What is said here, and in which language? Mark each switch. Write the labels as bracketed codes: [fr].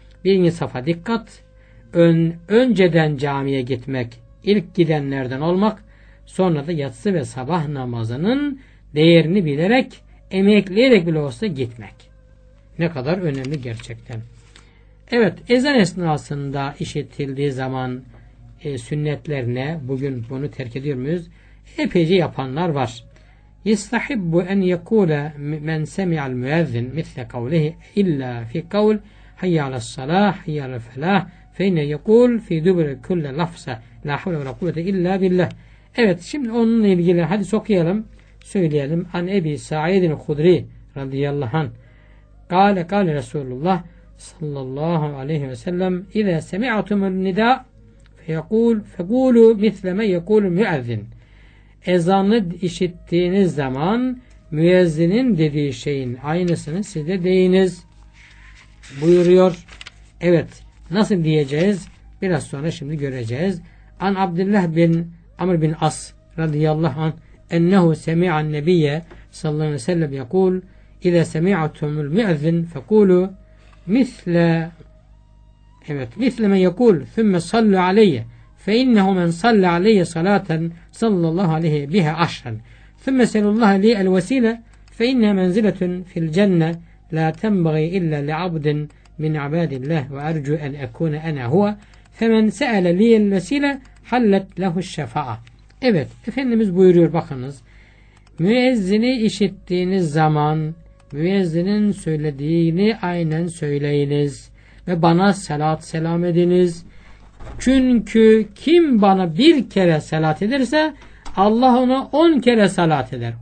[tr] Birinci safa dikkat. Önceden camiye gitmek, ilk gidenlerden olmak, sonra da yatsı ve sabah namazının değerini bilerek, emekleyerek bile olsa gitmek. Ne kadar önemli gerçekten. Evet, ezan esnasında işitildiği zaman sünnetler ne? Bugün bunu terk ediyor muyuz? Epeyce yapanlar var. [ar] يستحب أن يقول من سمع المؤذن مثل قوله إلا في قول حي على الصلاة حي على الفلاح فإن يقول في دبر كل لفظة لا حول ولا قوة إلا بالله. [tr] Evet, şimdi onunla ilgili hadis okuyalım, söyleyelim. [ar] An Ebi Sa'id el-Hudri radıyallahu an قال رسول الله صلى الله عليه وسلم إذا سمعتم النداء فيقول فقولوا مثل ما يقول المؤذن. [tr] Ezanı işittiğiniz zaman müezzinin dediği şeyin aynısını siz de deyiniz buyuruyor. Evet, nasıl diyeceğiz? Biraz sonra şimdi göreceğiz. [ar] An Abdullah bin Amr bin As radıyallahu an ennehu semi'an nebiyye sallallahu aleyhi ve sellem yekul ile semi'atumul mu'ezzin fekulu misle evet misle men yekul thumme sallu aleyye فإنه من صلى علي صلاة صلى الله عليه بها عشرا ثم سأل الله لي الوسيلة فإنها منزلة في الجنة لا تنبغي إلا لعبد من عباد الله وأرجو أن أكون أنا هو فمن سأل لي الوسيلة حلت له الشفاعة. [tr] Evet, Efendimiz buyuruyor, bakınız. Müezzini işittiğiniz zaman müezzinin söylediğini aynen söyleyiniz ve bana salat selam ediniz. Çünkü kim bana bir kere salat ederse Allah ona 10 kere salat eder.